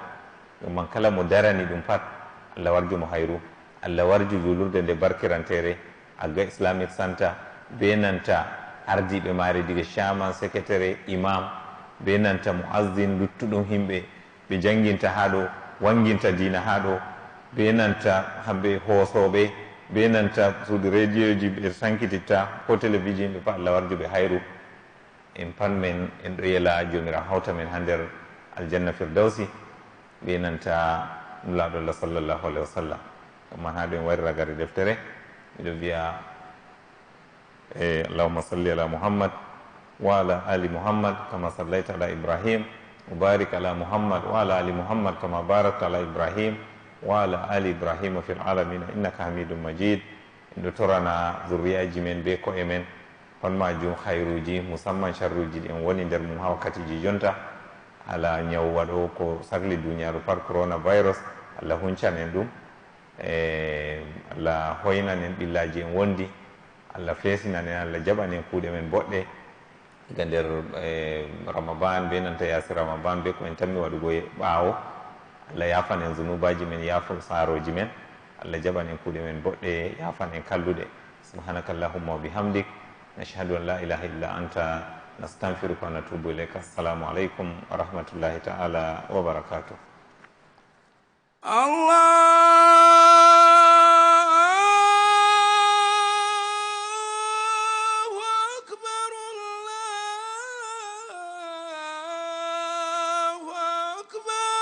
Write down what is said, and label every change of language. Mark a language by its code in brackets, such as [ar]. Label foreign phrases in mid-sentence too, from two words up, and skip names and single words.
[ff] ɗumman kala mo darani ɗum pat, Allah warju mo hayru, Allah warju julurde nde barkirantere Agga Islamic Center, be nanta ardiɓe maare diga chairman, secrétaire, imam, be nanta muazzin, luttuɗum himɓe ɓe janginta ha ɗo, wanginta diina ha ɗo, be nanta hamɓe hoosoɓe, be nanta suudu radio ji ɓe sankititta, ko télévision ɓe pat, Allah warjuɓe hayru. en pat men en ɗo yela jomirawo hawta men ha nder aljanna firdausi, be nanta nulaaɗo Allah [ar] صلى الله عليه وسلم. [ff] ɗumman ha ɗo en wari ragare deftere, miɗo wiya [ar] اللهم صل على محمد وعلى آل محمد كما صليت على إبراهيم وبارك على محمد وعلى آل محمد كما باركت على إبراهيم وعلى آل إبراهيم في العالمين إنك حميد مجيد. [ff] en ɗo torana zurriyaji men be ko'e men, hon majum hayruji, musamman sharruji ɗi en woni nder mum ha wakkatiji jonta, ala ñaw waɗo ko sahli duniyaru pat, coronavirus. Allah huncanen ɗum, Allah hoynanen ɓillaji en wondi, Allah fesinanen, Allah jaɓanen kuuɗe men boɗɗe ga nder ramaban, be nanta yasi ramaban, be ko en tammi waɗugo ɓaawo. Allah yafanen zunubaji men, yafa saroji men, Allah jaɓanen kuuɗe men boɗɗe, yafanen kalluɗe. [ar] سبحانك اللهم وبحمدك، نشهد أن لا إله إلا أنت، نستغفرك ونتوب إليك. السلام عليكم ورحمة الله تعالى وبركاته. الله أكبر، الله أكبر.